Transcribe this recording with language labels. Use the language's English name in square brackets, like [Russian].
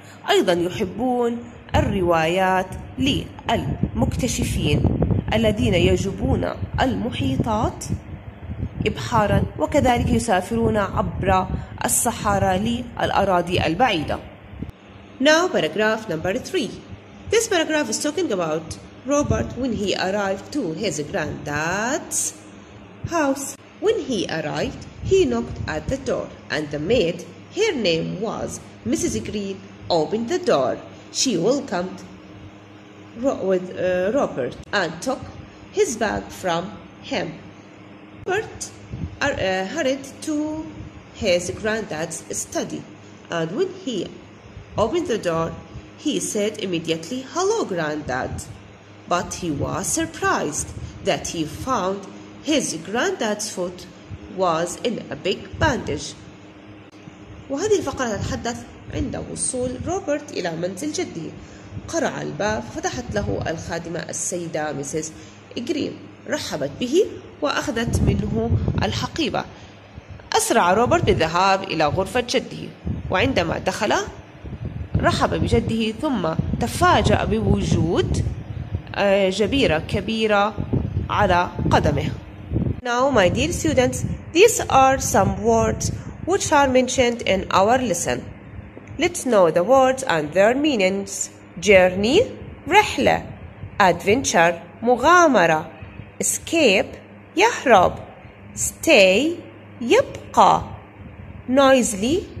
[Arabic] أيضا يحبون الروايات للمكتشفين الذين يجوبون المحيطات إبحارا، وكذلك يسافرون عبر الصحراء للأراضي البعيدة. [English] Now paragraph number 3. This paragraph is talking about Robert when he arrived to his granddad's house. When he arrived, he knocked at the door and the maid, her name was Mrs. Green, opened the door. She welcomed Robert and took his bag from him. Robert hurried to his granddad's study, and when he opened the door, he said immediately, "Hello, Granddad." But he was surprised that he found his granddad's foot was in a big bandage. [Arabic] وهذه الفقرة تتحدث عند وصول روبرت إلى منزل جده. قرع الباب، فتحت له الخادمة السيدة ميسيس جرين، رحبت به وأخذت منه الحقيبة. أسرع روبرت بالذهاب إلى غرفة جده، وعندما دخل رحب بجده ثم تفاجأ بوجود جبيرة كبيرة على قدمه. [English] Now my dear students, these are some words which are mentioned in our lesson. Let's know the words and their meanings. Journey رحلة, adventure مغامرة, escape يهرب, stay يبقى, noisily